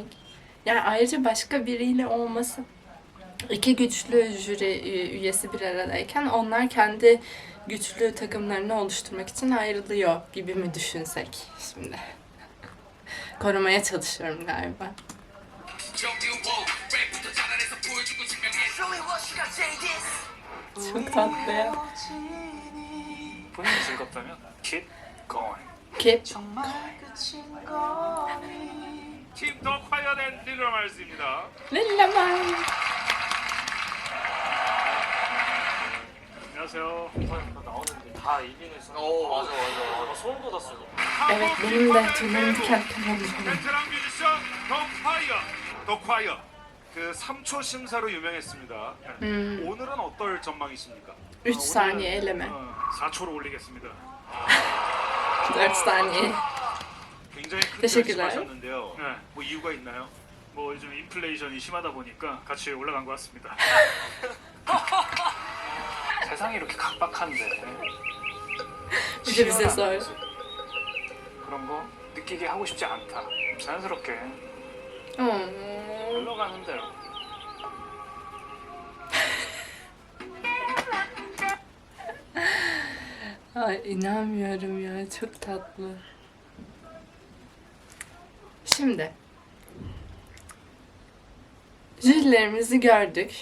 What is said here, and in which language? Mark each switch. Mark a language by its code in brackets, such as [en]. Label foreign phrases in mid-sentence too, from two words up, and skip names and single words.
[tr] Yani ayrıca başka biriyle olması. İki güçlü jüri üyesi bir aradayken onlar kendi güçlü takımlarını oluşturmak için ayrılıyor gibi mi düşünsek şimdi? Korumaya çalışıyorum galiba. Çok tatlı ya. [ko] 본인이 즐겁다면 [en] keep going. Keep. [ko] 팀 더 콰이어 앤 릴러말스입니다. Lillaman. 안녕하세요. 이번에 나오는데 다 다 이기는 선. 맞아. 나 소름 돋았어. [tr] Evet, benim de tüylerim diken diken oldu. [ko] 베테랑 뮤지션 더 콰이어. 그 3초 심사로 유명했습니다. 오늘은 어떨 전망이십니까? [tr] 3 saniye eleme. [ko] 4초로 올리겠습니다. [tr] 4 saniye. [ko] 굉장히 큰 [tr] Teşekkürler. [ko] 결심하셨는데요. 뭐 이유가 있나요? 뭐 요즘 인플레이션이 심하다 보니까 같이 올라간 것 같습니다. 세상이 이렇게 각박한데 [tr] Bir de bize sor. [ko] 그런 거 느끼게 하고 싶지 않다. 자연스럽게 흘러가는 대로. [tr] Ay inanmıyorum ya, çok tatlı. Şimdi jürilerimizi gördük.